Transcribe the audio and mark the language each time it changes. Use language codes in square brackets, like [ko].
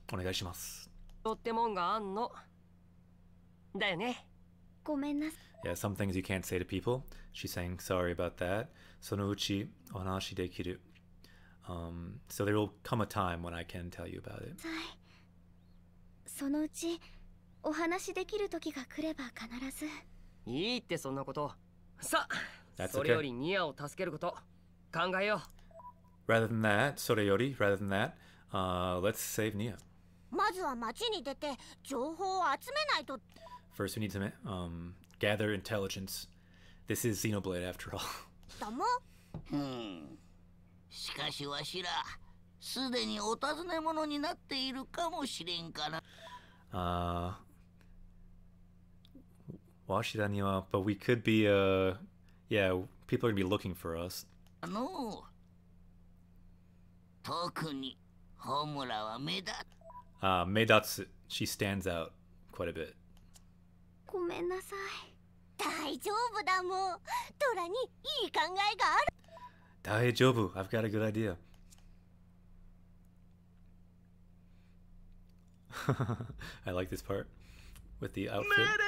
[ja] Onegaishimasu. とってもんがあんの。だよね。ごめんなさい。 [en] Yeah, some things you can't say to people. She's saying sorry about that. [ja] Sonouchi onashi dekiru. [en] So there will come a time when I can tell you about it. [ja] そのうちお話できる時が来れば必ず。いいってそんなこと。さあ、 [en] That's [ja] それよりニアを助けること考えよう。 [en] Rather than that, soreyori, rather than that, let's save Nia. [ja] まずは街に出て情報を集めないと。 [en] First, we need to gather intelligence. This is Xenoblade, after all. [ja] だも。しかしわしらすでにお尋ね者になっているかもしれんから。 Washida ni wa, [en] but we could be, yeah, people are gonna be looking for us. [ja] 特にホムラは目立つ。 [en] Meidatsu, she stands out quite a bit. [ja] ごめんなさい。大丈夫だもん。トラにいい考えがある。 [en] Daijoubu, I've got a good idea. I like this part with the outfit.